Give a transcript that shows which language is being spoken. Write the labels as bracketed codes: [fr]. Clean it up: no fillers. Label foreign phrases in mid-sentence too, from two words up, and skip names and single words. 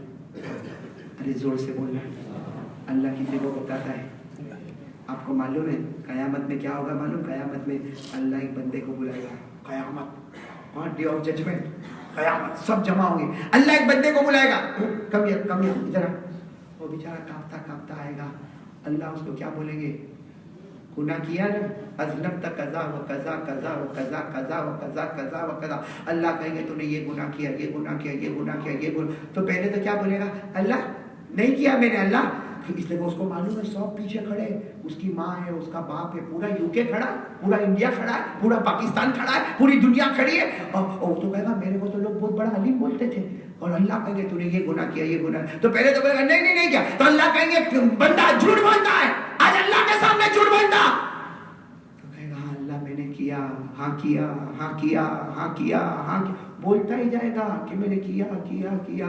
[ur] ارے زور سے بولنا، اللہ کسی کو بتاتا ہے، آپ کو معلوم ہے قیامت میں کیا ہوگا معلوم؟ قیامت میں اللہ ایک بندے کو بلائے گا، قیامت، [en] day of judgment, [ur] قیامت سب جمع ہوں گے، اللہ ایک بندے کو بلائے گا، کم ادھر، وہ بیچارہ کانپتا آئے گا، اللہ اس کو کیا بولیں گے؟ گناہ کیا نا، [ar] اذنبت کذا و کذا کذا و کذا کذا و کذا کذا و کذا، [ur] اللہ کہیں گے تو نے یہ گناہ کیا، یہ گناہ کیا، یہ گناہ کیا، یہ گناہ، تو پہلے تو کیا بولے گا؟ اللہ نہیں کیا میں نے، اللہ اس لیے اس کو معلوم ہے سب پیچھے کھڑے، اس کی ماں ہے، اس کا باپ ہے، پورا یوکے کھڑا ہے، پورا انڈیا کھڑا ہے، پورا پاکستان کھڑا ہے، پوری دنیا کھڑی ہے، اور تو کہے گا میرے کو تو لوگ بہت بڑا عالم بولتے تھے، اور اللہ کہیں گے تو نے یہ گناہ کیا، یہ گناہ، تو پہلے تو کہے گا نہیں نہیں نہیں کیا، تو اللہ کہیں گے بندہ جھوٹ بولتا ہے، آج اللہ کے سامنے جھوٹ بولتا، تو کہے گا ہاں اللہ میں نے کیا، ہاں کیا، ہاں کیا، ہاں کیا، ہاں کیا، بولتا ہی جائے گا کہ میں نے کیا کیا کیا.